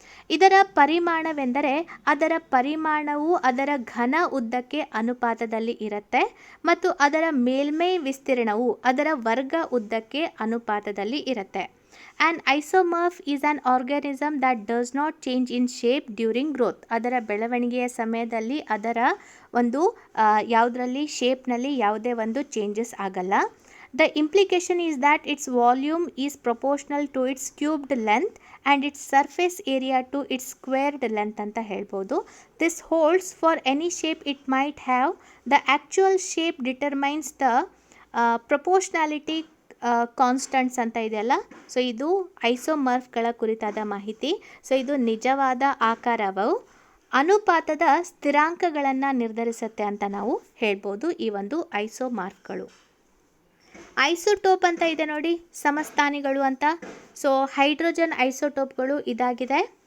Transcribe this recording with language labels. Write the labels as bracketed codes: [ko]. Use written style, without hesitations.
[kn] ಇದರ ಪರಿಮಾಣವೆಂದರೆ ಅದರ ಪರಿಮಾಣವು ಅದರ ಘನ ಉದ್ದಕ್ಕೆ ಅನುಪಾತದಲ್ಲಿ ಇರುತ್ತೆ ಮತ್ತು ಅದರ ಮೇಲ್ಮೈ ವಿಸ್ತೀರ್ಣವು ಅದರ ವರ್ಗ ಉದ್ದಕ್ಕೆ ಅನುಪಾತದಲ್ಲಿ ಇರುತ್ತೆ. [en] An isomorph is an organism that does not change in shape during growth. [kn] ಅದರ ಬೆಳವಣಿಗೆಯ ಸಮಯದಲ್ಲಿ ಅದರ ಒಂದು ಯಾವುದರಲ್ಲಿ ಶೇಪ್ನಲ್ಲಿ ಯಾವುದೇ ಒಂದು ಚೇಂಜಸ್ ಆಗಲ್ಲ. [en] The implication is that its volume is proportional to its cubed length and its surface area to its squared length [kn] ಅಂತ ಹೇಳ್ಬೋದು. [en] This holds for any shape it might have. The actual shape determines the proportionality constants [kn] ಅಂತ ಇದೆಯಲ್ಲ. So ಇದು ಐಸೋಮರ್ಫ್ಗಳ ಕುರಿತಾದ ಮಾಹಿತಿ. So ಇದು ನಿಜವಾದ ಆಕಾರವು ಅನುಪಾತದ ಸ್ಥಿರಾಂಕಗಳನ್ನು ನಿರ್ಧರಿಸುತ್ತೆ ಅಂತ ನಾವು ಹೇಳ್ಬೋದು ಈ ಒಂದು ಐಸೋಮಾರ್ಫ್ಗಳು. ಐಸೋಟೋಪ್ ಅಂತ ಇದೆ ನೋಡಿ, ಸಮಸ್ಥಾನಿಗಳು ಅಂತ. ಸೊ ಹೈಡ್ರೋಜನ್ ಐಸೋಟೋಪ್ಗಳು ಇದಾಗಿದೆ.